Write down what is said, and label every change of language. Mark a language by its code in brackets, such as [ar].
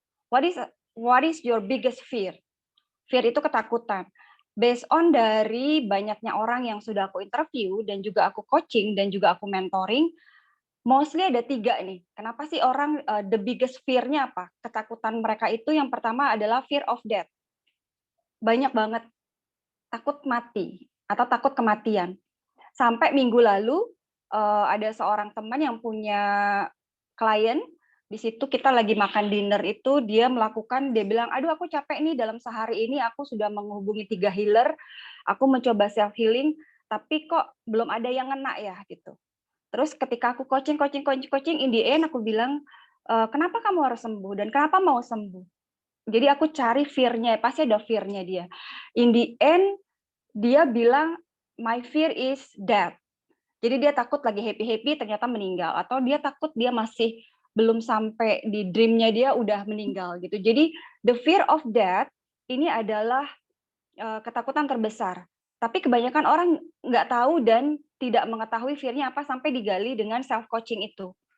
[en] What is your biggest fear? [id] Fear itu ketakutan. [en] Based on [id] dari banyaknya orang yang sudah aku interview dan juga aku coaching dan juga aku mentoring, mostly ada 3 nih. Kenapa sih orang [en] the biggest fear- [id] nya apa? Ketakutan mereka itu yang pertama adalah [en] fear of death. [id] Banyak banget takut mati atau takut kematian. Sampai minggu lalu ada seorang teman yang punya klien, di situ kita lagi makan dinner itu dia bilang, aduh aku capek nih dalam sehari ini aku sudah menghubungi 3 healer, aku mencoba self healing, tapi kok belum ada yang ngena ya gitu. Terus ketika aku coaching, [en] in the end [id] aku bilang, kenapa kamu harus sembuh dan kenapa mau sembuh? Jadi aku cari fear-nya, pasti ada fear-nya dia. [en] In the end [id] dia bilang, [en] my fear is death. [id] Jadi dia takut lagi happy-happy ternyata meninggal, atau dia takut dia masih belum sampai di dream-nya dia udah meninggal gitu. Jadi [en] the fear of death [id] ini adalah ketakutan terbesar. Tapi kebanyakan orang nggak tahu dan tidak mengetahui fear-nya apa sampai digali dengan self coaching itu.